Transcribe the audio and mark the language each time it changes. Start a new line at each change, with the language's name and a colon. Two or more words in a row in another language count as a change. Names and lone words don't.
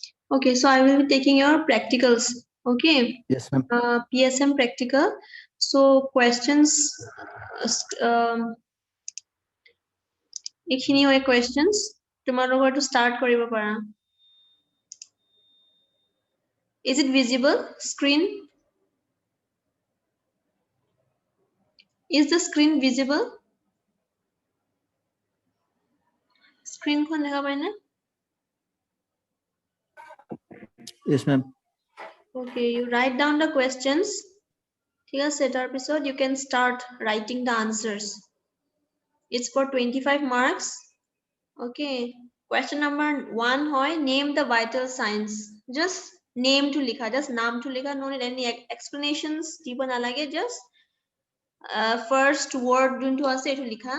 English: Okay, so I will be taking your practicals. Okay. Yes, ma'am. PSM practical. So questions.
Assamese: এইখিনি হয় questions. তোমালোকৰ
English: to start
Assamese: কৰিব পাৰা.
English: Is it visible? Screen? Is the screen visible?
Assamese: Screen খন দেখা পাই না?
English: Yes, ma'am. Okay, you write down the questions.
Assamese: ঠিক আছে, তাৰপিছত
English: you can start writing the answers. It's for 25 marks. Okay. Question number 1 হয় name the vital signs. Just name
Assamese: তো লিখা,
English: just
Assamese: নাম তো লিখা,
English: no need any explanations.
Assamese: দিব নালাগে,
English: just first word
Assamese: যিটো আছে এইটো লিখা.